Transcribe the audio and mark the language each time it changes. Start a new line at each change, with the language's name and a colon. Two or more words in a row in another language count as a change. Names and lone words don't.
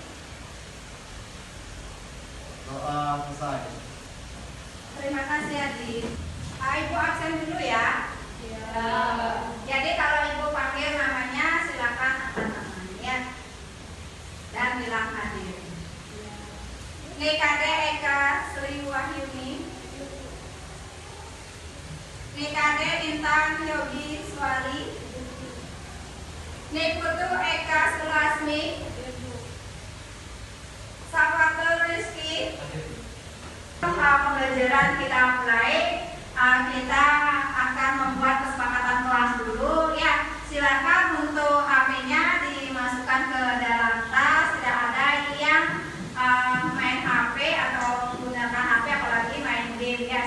Indonesian: Doa selesai. Terima kasih Adik. Ibu absen dulu ya. Ya. Jadi kalau Ibu panggil namanya silakan angkat tangan ya. Dan bilang hadir. Nikade Eka Sri Wahyuni. Nikade Intan Yogi Swari. Niputu Eka Sulasmi. Safatul Rizki. Pembelajaran kita mulai. Kita akan membuat kesepakatan kelas dulu ya. Silakan untuk HP-nya dimasukkan ke dalam tas. Tidak ada yang main HP atau menggunakan HP apalagi main game ya.